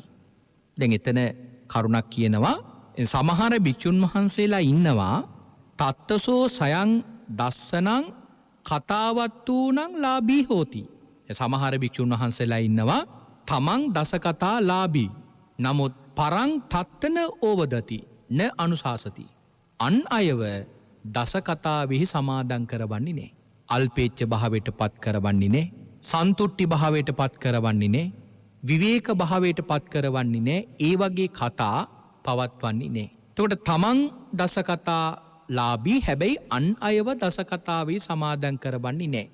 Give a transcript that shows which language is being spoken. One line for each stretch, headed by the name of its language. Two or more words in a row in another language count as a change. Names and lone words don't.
Sinhala: දැන් එතන කරුණක් කියනවා සමහර භික්ෂුන් වහන්සේලා ඉන්නවා
Pali: තත්තසෝ සයන් දස්සනං කතාවත්තූනං ලාභී හෝති.
Sinhala: සමහර භික්ෂුන් වහන්සේලා ඉන්නවා තමන් දසකතා ලාභී නමුත්
Pali: පරං තත්තන ඕවදති න අනුශාසති.
Sinhala: අන් අයව දසකතාවෙහි සමාදන් කරවන්නේ නැහැ. අල්පේච්ඡ භාවයට පත් කරවන්නේ නැහැ. සන්තුට්ටි භාවයට පත් කරවන්නේ නැහැ. විවේක භාවයට පත් කරවන්නේ නැහැ. ඒ වගේ කතා පවත්වන්නේ නැහැ. එතකොට තමන් දසකතා ලාභී හැබැයි අන් අයව දසකතාවේ සමාදන් කරවන්නේ නැහැ.